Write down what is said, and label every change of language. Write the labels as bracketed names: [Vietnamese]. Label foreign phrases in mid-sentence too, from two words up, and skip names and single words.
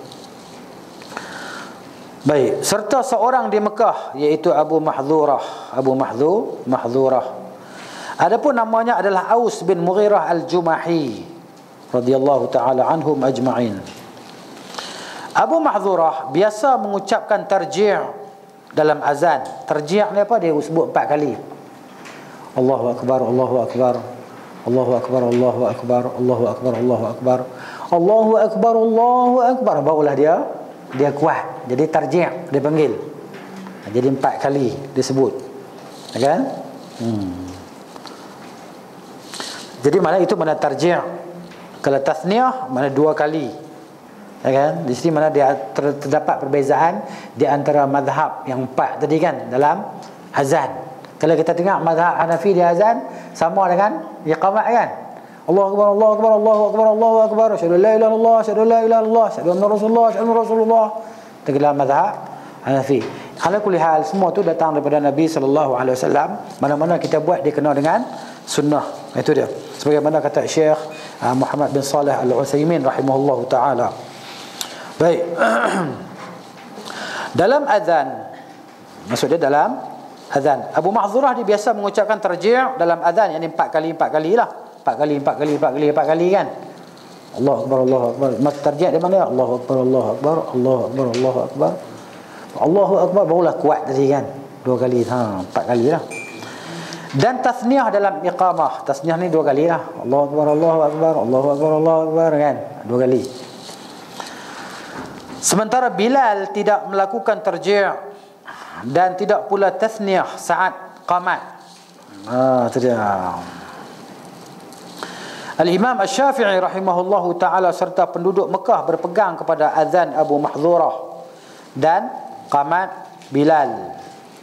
[Malay] Baik, serta seorang di Mekah iaitu Abu Mahdhurah. Adapun namanya adalah Aus bin Mughirah Al-Jumahi [Arabic] رضي الله تعالى عنهم أجمعين. [Malay] Abu Mahdhurah biasa mengucapkan tarji' dalam azan. Tarji' ni apa? Dia sebut 4 kali. [Arabic] الله أكبر، الله أكبر، الله أكبر، الله أكبر، الله أكبر، الله أكبر، الله أكبر، الله أكبر. [Malay] Barulah dia kuat. Jadi tarji' dia panggil. Jadi 4 kali disebut. Kan? Jadi mana itu mana tarji'. Kalau tasniyah mana 2 kali. Ya kan? Di sini mana dia terdapat perbezaan di antara mazhab yang 4 tadi kan dalam azan. Kalau kita tengok mazhab Hanafi di azan sama dengan iqamah kan. [Arabic] الله أكبر، الله أكبر، الله أكبر، الله أكبر, أشهد أن لا إله إلا الله، أشهد أن لا إله إلا الله، أشهد أن رسول الله، أشهد أن رسول الله. [Malay] Dalam mazhab Hanafi. [Arabic] على كل حال [Malay] semua tu datang daripada Nabi [Arabic] صلى الله عليه وسلم. [Malay] Mana-mana kita buat dia kena dengan sunnah. Itu dia. Sebagaimana kata Syekh Muhammad bin Salih Al-Utsaimin [Arabic] رحمه الله تعالى. [Malay] Baik. Dalam azan, maksudnya dalam azan, Abu Mahdhurah dia biasa mengucapkan tarji' dalam azan, yakni 4 kali lah. 4 kali kan. [Arabic] الله أكبر، الله أكبر. [Malay] Maksud tarji' di mana? [Arabic] الله أكبر، الله أكبر، الله أكبر، الله أكبر. الله أكبر [Malay] barulah kuat tadi kan. 2 kali. 4 kali lah. Dan tasniyah dalam iqamah. Tasniyah ni 2 kali lah. [Arabic] الله أكبر، الله أكبر، الله أكبر، الله أكبر kan. [Malay] 2 kali. Sementara Bilal tidak melakukan tarji' dan tidak pula tasniyah saat qamat. Itu dia. Al-Imam Asy-Syafi'i [Arabic] رحمه الله تعالى [Malay] serta penduduk Mekah berpegang kepada azan Abu Mahdhurah dan qamat Bilal.